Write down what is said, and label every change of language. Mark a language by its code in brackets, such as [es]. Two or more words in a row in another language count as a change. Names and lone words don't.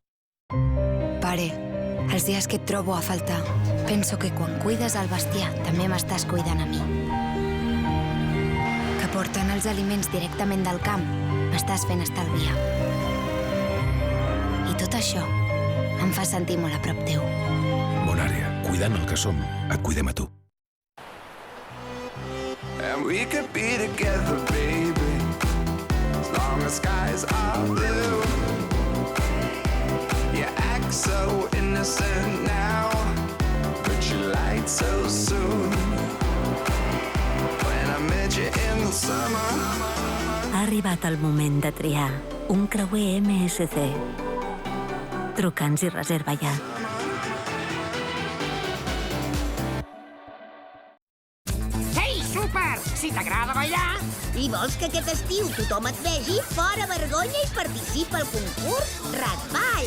[ca] Pare, els dies que et trobo a faltar, penso que quan cuides el bestiar també m'estàs cuidant a mi. Que portant els aliments directament del camp m'estàs fent estalviar. I tot això em fa sentir molt a prop teu. Bonària, cuidant el que som, et cuidem a tu. [en] And we could be together, baby, as long as skies are blue. You act so innocent now, but you lied so soon. When I met you in the summer. [ca] Ha arribat el moment de triar un creuer MSC. Truca'ns i reserva ja. Ei, Super! Si t'agrada ballar... I vols que aquest estiu tothom et vegi, fora vergonya i participa al concurs Ratball.